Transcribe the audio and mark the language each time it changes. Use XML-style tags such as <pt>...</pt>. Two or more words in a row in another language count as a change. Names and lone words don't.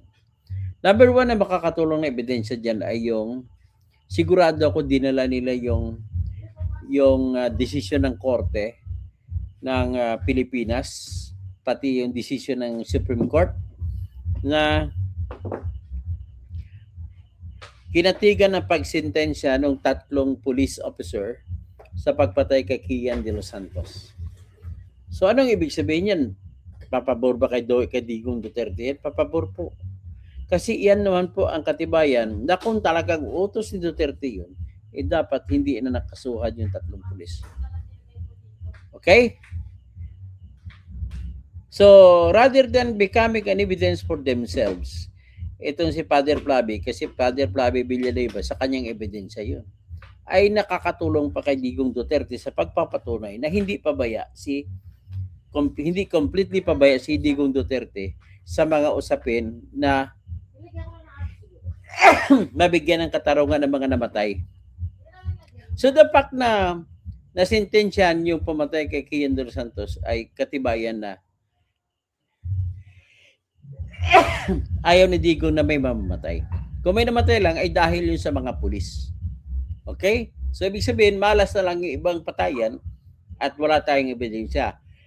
<en>Number one</en> <tl>na makakatulong na ebidensya dyan ay yung sigurado ako dinala nila yung desisyon ng korte ng Pilipinas, pati yung desisyon ng Supreme Court na kinatigan ng pagsintensya ng 3 police officer sa pagpatay kay Kian de los Santos. So anong ibig sabihin yan? Papabor ba kay Digong Duterte? Papabor po. Kasi iyan naman po ang katibayan na kung talagang utos ni Duterte yun, dapat hindi na nakasuhan yung 3 pulis. Okay?</tl> <en>So, rather than becoming an evidence for themselves,</en> <tl>itong si Father Flavi, kasi Father Flavi Villanueva, sa kanyang ebidensya yun, ay nakakatulong pa kay Digong Duterte sa pagpapatunay na hindi completely pabaya si Digong Duterte sa mga usapin na mabigyan ng katarungan ng mga namatay.</tl> <en>So the fact</en> <tl>na nasintensyahan yung pumatay kay Kian de los Santos ay katibayan na ayaw ni Digong na may mamamatay. Kung may namatay lang ay dahil yun sa mga pulis. Okay? So ibig sabihin, malas na lang yung ibang patayan at wala tayong ebidensya.</tl>